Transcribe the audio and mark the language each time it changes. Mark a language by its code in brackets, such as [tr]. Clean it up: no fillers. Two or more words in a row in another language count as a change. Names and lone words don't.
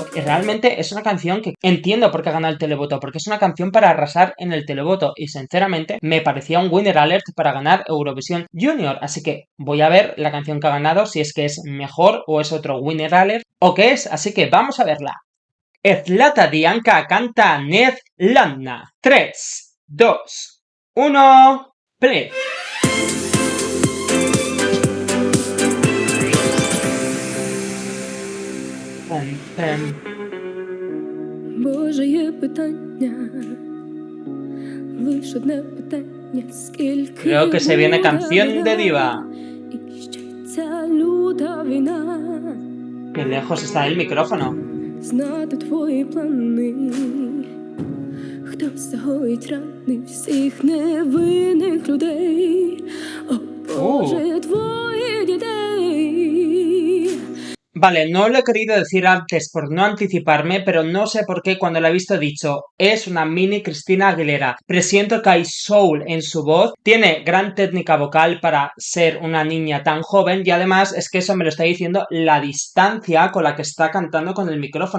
[es] Y realmente es una canción que entiendo por qué ha ganado el televoto, porque es una canción para arrasar en el televoto y sinceramente me parecía un [en] winner alert [es] para ganar Eurovisión Junior. Así que voy a ver la canción que ha ganado, si es que es mejor o es otro [en] winner alert [es] o qué es, así que vamos a verla. Zlata Dianka canta Nezlandna. 3, 2, 1, play. [uk] Боже, є питання, лиш одне питання, скільки [es] Creo que se viene canción de diva. [uk] І ще ця люта війна. [es] Qué lejos está el micrófono. [uk] Знати твої плани, хто загоїть рани всіх невинних людей. О, Боже, твої дітей. [es] Vale, no lo he querido decir antes por no anticiparme, pero no sé por qué cuando la he visto he dicho, es una mini Cristina Aguilera. Presiento que hay soul en su voz, tiene gran técnica vocal para ser una niña tan joven y además es que eso me lo está diciendo la distancia con la que está cantando con el micrófono.